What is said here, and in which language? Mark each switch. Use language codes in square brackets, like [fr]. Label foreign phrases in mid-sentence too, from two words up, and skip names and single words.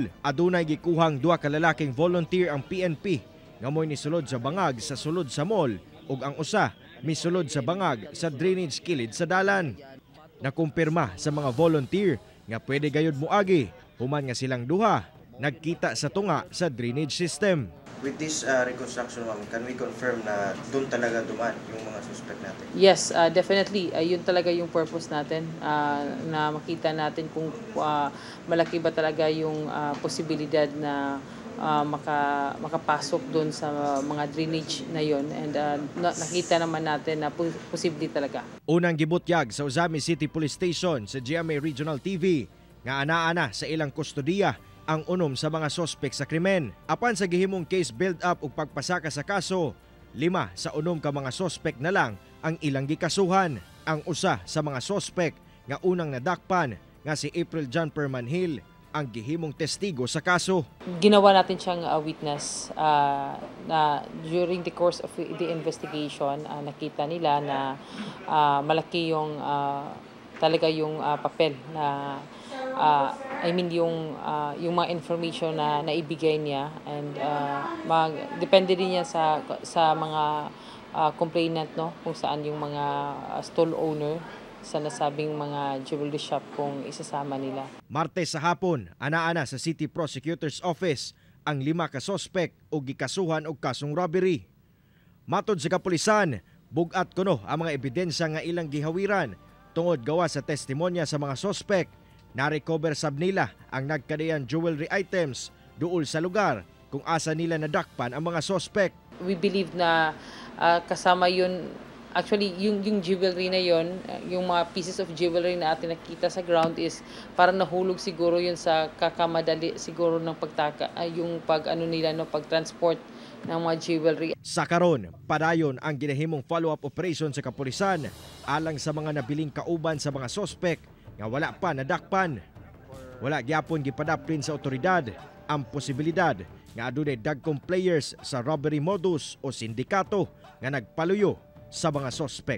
[ceb] Adunay gikuhang duha ka lalaking volunteer ang PNP nga mo'y nisulod sa bangag sa sulod sa mall ug ang usa misulod sa bangag sa drainage kilid sa dalan. Nakumpirma sa mga volunteer nga pwede gayud moagi human nga silang duha nagkita sa tunga sa drainage system. [en] With this reconstruction, ma'am, can we confirm [tl] na doon talaga dumaan yung mga suspect natin? [en] Yes, definitely. [tl] Yun talaga yung purpose natin, na makita natin kung malaki ba talaga yung posibilidad na makapasok doon sa mga drainage na yon, and nakita naman natin na posible talaga. [ceb] Unang gibutyag sa Ozami City Police Station sa GMA Regional TV nga ana-ana sa ilang kustodiya ang unom sa mga sospek sa krimen. Apan sa gihimong [en] case build-up [ceb] ug pagpasaka sa kaso, 5 sa unom ka mga sospek na lang ang ilang gikasuhan. Ang usa sa mga sospek nga unang nadakpan nga si April John Permanhill ang gihimong testigo sa kaso. [tl] Ginawa natin siyang witness na [en] during the course of the investigation, [tl] nakita nila na malaki yung talaga yung papel na yung mga information na naibigay niya, and depende din yan sa mga complainant, no, kung saan yung mga [en] stall owner [tl] sa nasabing mga [en] jewelry shop [tl] kung isasama nila. [ceb] Martes sa hapon, ana-ana sa City Prosecutor's Office ang 5 ka sospek o gikasuhan og kasong robbery. Matod sa kapulisan, bugat kuno ang mga ebidensya nga ilang gihawiran tungod gawa sa testimonya sa mga sospek. Na-recover sab nila ang nagkadayan [en] jewelry items [ceb] duol sa lugar kung asa nila nadakpan ang mga sospek. [en] We believe [tl] na kasama yun, actually yung jewelry na yun, yung mga [en] pieces of jewelry [tl] na atin nakita sa ground is parang nahulog siguro yun sa kakamadali siguro ng yung pag-transport ng mga jewelry. [ceb] Sa karon, padayon ang ginahimong [en] follow-up operation [ceb] sa kapulisan alang sa mga nabiling kauban sa mga sospek nga wala pa nadakpan. Wala gyapon gipadaplin sa otoridad ang posibilidad nga adunay dagkong players sa [en] robbery modus [ceb] o sindikato nga nagpaluyo sa mga sospek.